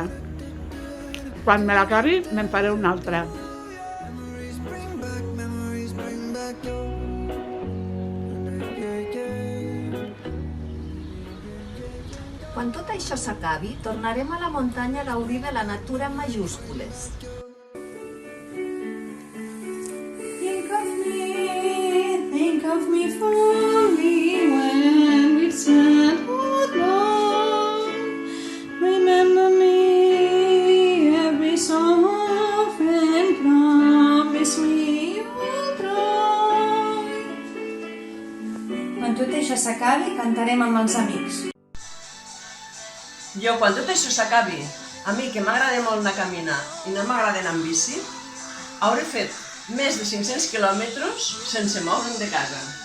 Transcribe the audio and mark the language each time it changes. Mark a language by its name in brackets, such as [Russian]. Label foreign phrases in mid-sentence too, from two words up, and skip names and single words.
[Catalan] Quan me l'acabi, me'n faré una altra. Quan tot això s'acabi, tornarem a la muntanya a gaudir de la natura en majúscules. [English] Think of me fondly when we've said goodbye. Remember me every so often, promise me you'll try. [Catalan] Quan tot això s'acabi, cantarem amb els amics. Jo, quan tot això s'acabi, a mi que m'agrada molt anar a caminar i no m'agrada anar amb bici, hauré fet més de 500 quilòmetres sense moure'm de casa.